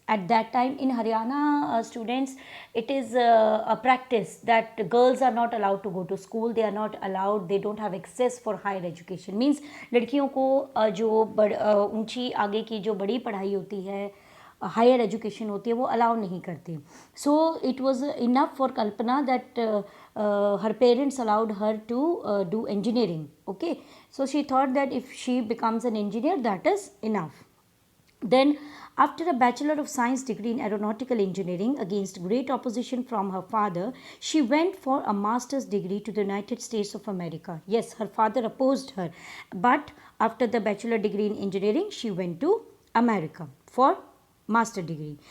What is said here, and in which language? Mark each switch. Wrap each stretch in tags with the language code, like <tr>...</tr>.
<en>At that time in Haryana, students, it is a practice that girls are not allowed to go to school, they are not allowed, they don't have access for higher education, means</en> <hi>लड़कियों को जो ऊंची आगे की जो बड़ी पढ़ाई होती है, हायर एजुकेशन होती है, वो अलाउ नहीं करते.</hi> <en>So it was enough for Kalpana that her parents allowed her to do engineering. Okay, so she thought that if she becomes an engineer, that is enough. Then, after a Bachelor of Science degree in Aeronautical Engineering against great opposition from her father, she went for a master's degree to the United States of America. Yes, her father opposed her, but after the bachelor degree in engineering, she went to America for master degree.</en>